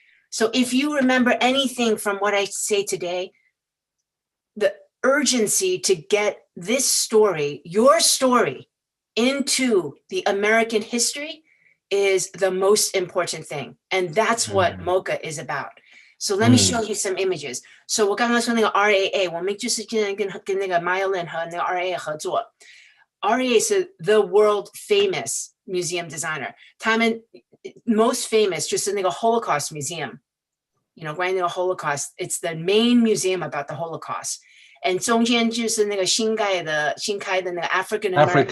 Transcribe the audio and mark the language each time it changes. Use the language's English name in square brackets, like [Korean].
[English] So if you remember anything from what I say today, the urgency to get this story, your story, into the American history is the most important thing. And that's what MoCA is about. So let me show you some images. [Chinese] So 我刚刚说那个 RAA, 我们就是跟那个 Maya Lin 和那个 RAA 合作。 [English] RAA is the world famous museum designer. [Chinese] 他们 [English] most famous [Chinese] 就是那个 Holocaust Museum. [English] You know, [Chinese] 关于那个 [English] Holocaust, it's the main museum about the Holocaust. [Chinese] And 中间就是那个新开的那个 African American.